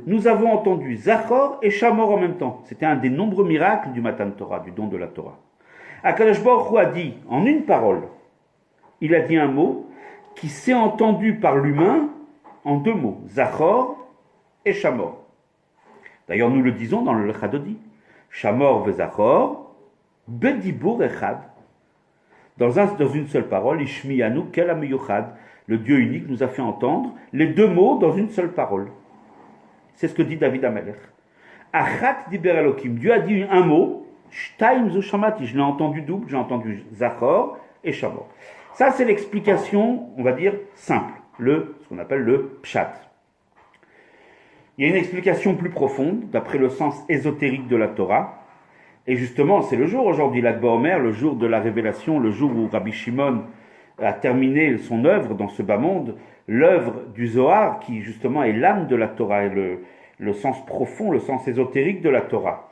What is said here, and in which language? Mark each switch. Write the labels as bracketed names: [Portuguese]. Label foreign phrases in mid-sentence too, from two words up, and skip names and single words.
[French] Nous avons entendu Zachor et Shamor en même temps. C'était un des nombreux miracles du [Hebrew] מתן תורה, [French] du don de la Torah. [Hebrew] הקדוש ברוך הוא [French] a dit en une parole, il a dit un mot qui s'est entendu par l'humain en deux mots, Zachor et Shamor. D'ailleurs, nous le disons dans le Lechadodi. [Hebrew] שמור וזכור בדבור אחד. [French] Dans une seule parole, [Hebrew] השמיענו אל המיוחד. [French] Le Dieu unique nous a fait entendre les deux mots dans une seule parole. C'est ce que dit David HaMelech. [Hebrew] אחת דבר אלהים. [French] Dieu a dit un mot, [Hebrew] שתים זו שמעתי. [French] Je l'ai entendu double, j'ai entendu zachor et shamor. Ça, c'est l'explication, on va dire, simple. Ce qu'on appelle le pshat. Il y a une explication plus profonde, d'après le sens ésotérique de la Torah. Et justement, c'est le jour aujourd'hui, l'Ag BaOmer, le jour de la révélation, le jour où Rabbi Shimon a terminé son œuvre dans ce bas monde, l'œuvre du Zohar, qui justement est l'âme de la Torah, et le sens profond, le sens ésotérique de la Torah.